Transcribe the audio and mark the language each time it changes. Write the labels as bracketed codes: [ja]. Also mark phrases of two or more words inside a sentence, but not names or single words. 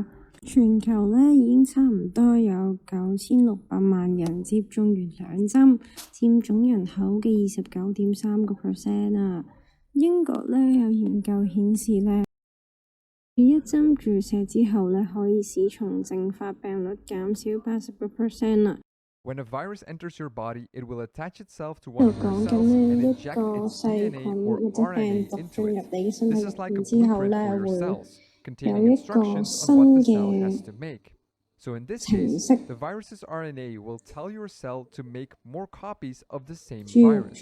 [yue] 全球呢已經差唔多有9600萬人接種完2針，佔總人口嘅29.3% 啊。英國呢有研究顯示呢，1針注射之後呢，可以使重症發病率減少80% 啊。 [en] When a virus enters your body, it will attach itself to one of your cells and inject its DNA or RNA into it. This is like a blueprint for your cells, containing instructions on what the cell has to make. So in this case, the virus's RNA will tell your cell to make more copies of the same virus.